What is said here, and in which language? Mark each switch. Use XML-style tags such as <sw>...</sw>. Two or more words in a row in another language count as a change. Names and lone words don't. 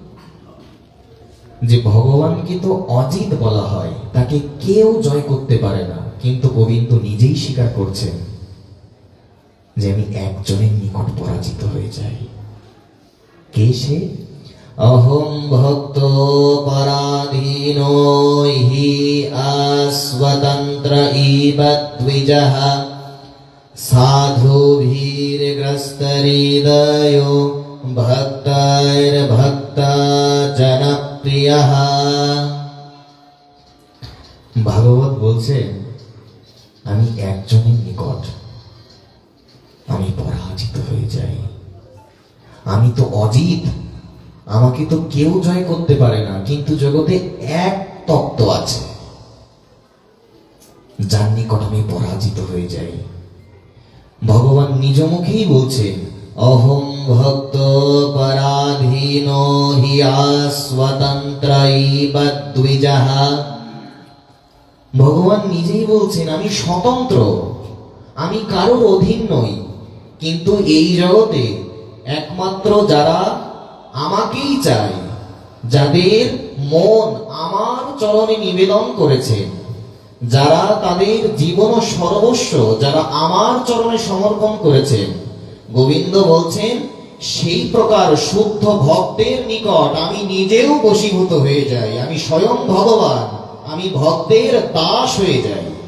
<bn>যে ভগবানকে তো অজিত বলা হয়, তাকে কেউ জয় করতে পারে না, কিন্তু গোবিন্দ নিজেই স্বীকার করছেন যে আমি একজনের নিকট পরাজিত হয়ে যাই। কে সে?</bn> <sa>অহং ভক্ত পরাধীনো হি अस्वतन्त्र इव द्विजः साधुभिर्ग्रस्तहृदयो ভক্তজনপ্রিয়ः।</sa> <bn>ভাগবত বলছেন, আমি একজনের নিকট আমি পরাজিত হয়ে যাই, আমি তো অজিত, আমাকে তো কেউ জয় করতে পারে না, কিন্তু জগতে এক তত্ত্ব আছে যার নিকট আমি পরাজিত হয়ে যাই। ভগবান নিজ মুখেই বলছেন,</bn> <sa>অহং ভক্ত পরাধীনো হি अस्वतन्त्र इव द्विजः।</sa> <bn>ভগবান নিজেই বলছেন, আমি স্বতন্ত্র, আমি কারোর অধীন নই, কিন্তু এই জগতে একমাত্র যারা আমাকেই চায়, যাদের মন আমার চরণে নিবেদন করেছেন, যারা তাদের জীবন সর্বস্ব যারা আমার চরণে সমর্পণ করেছেন, গোবিন্দ বলছেন সেই প্রকার শুদ্ধ ভক্তের নিকট আমি নিজেও বশীভূত হয়ে যাই, আমি স্বয়ং ভগবান, আমি ভক্তের দাস হয়ে যাই।</bn>